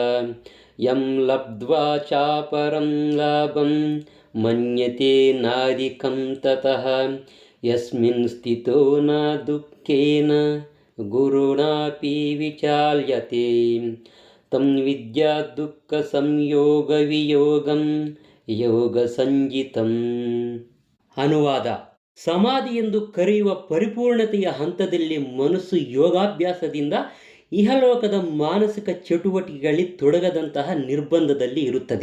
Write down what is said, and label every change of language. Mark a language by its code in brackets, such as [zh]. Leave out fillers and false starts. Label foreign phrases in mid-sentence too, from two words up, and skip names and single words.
[sa] ಯಂ ಲಬ್ಧ್ವಾ ಚಾಪರಂ ಲಾಭಂ ಮನ್ಯತೆ ನಾಧಿಕಂ ತತಃ ಯಸ್ಮಿನ್ ಸ್ಥಿತೋ ನ ದುಃಖೇನ ಗುರುಣಾಪಿ ವಿಚಾಲ್ಯತೆ ತಂ ವಿದ್ಯಾ ದುಃಖ ಸಂಯೋಗ ವಿಯೋಗಂ ಯೋಗ ಸಂಜಿತಂ. [kn] ಅನುವಾದ: ಸಮಾಧಿ ಎಂದು ಕರೆಯುವ ಪರಿಪೂರ್ಣತೆಯ ಹಂತದಲ್ಲಿ ಮನಸ್ಸು ಯೋಗಾಭ್ಯಾಸದಿಂದ ಇಹಲೋಕದ ಮಾನಸಿಕ ಚಟುವಟಿಕೆಗಳಲ್ಲಿ ತೊಡಗದಂತಹ ನಿರ್ಬಂಧದಲ್ಲಿ ಇರುತ್ತದೆ.